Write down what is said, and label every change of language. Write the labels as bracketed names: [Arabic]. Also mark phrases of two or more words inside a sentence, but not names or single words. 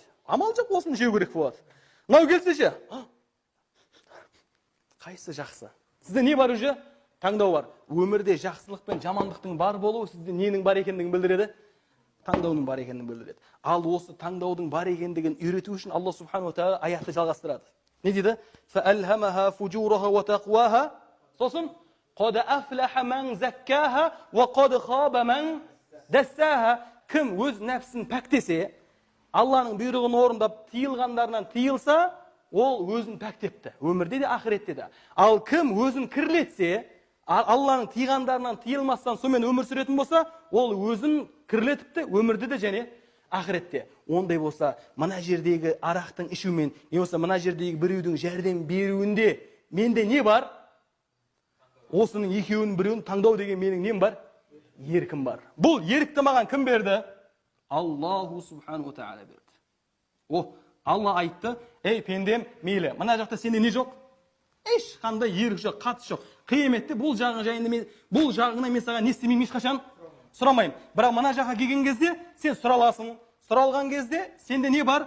[Kazakh] Амал жоқ, осыны жеу керек болады. Мынау келсе ше, қайсы жақсы? Сізде не бар уже? Таңдау бар. Өмірде жақсылық пен жамандықтың бар болуы сізде ненің бар екендігін білдіреді? Таңдаудың бар екендігін білдіреді. Ал осы таңдаудың бар екендігін үйрету үшін Алла субхану тағала аятты жалғастырады. Не дейді? [Arabic] فَأَلْهَمَهَا فُجُورَهَا وَتَقْوَاهَا. Сосын قَدْ أَفْلَحَ مَنْ زَكَّاهَا وَقَدْ خَابَ مَنْ دَسَّاهَا. [Kazakh] Кім өз нәпсін пәктесе, Алланың бұйрығын орындап, тыйылғандарынан тыйылса, ол өзін пәктепті. Өмірде де, ақыретте де. Ал кім өзін кірлетсе, Алланың тыйғандарынан тыйылмастан сонымен өмір сүретін болса, ол өзін кірлетіпті, өмірде де және ақыретте. Ондай болса, мына жердегі арақтың ішумен, не болса, мына жердегі біреудің жәрдем беруінде менде не бар? Осының екеуінің біреуін таңдау деген менің нем бар? Еркім бар. Бұл ерікті маған кім берді? Аллаху субхану тағала берді. Алла айтты, ей пендем, мейлі, мына жақта сенде не жоқ? Ешқандай ерік жоқ, қатыс жоқ. Қияметте бұл жағына мен саған не істемеймін ешқашан сұрамаймын. Бірақ мына жаққа келген кезде сен сұраласың. Сұралған кезде сенде не бар?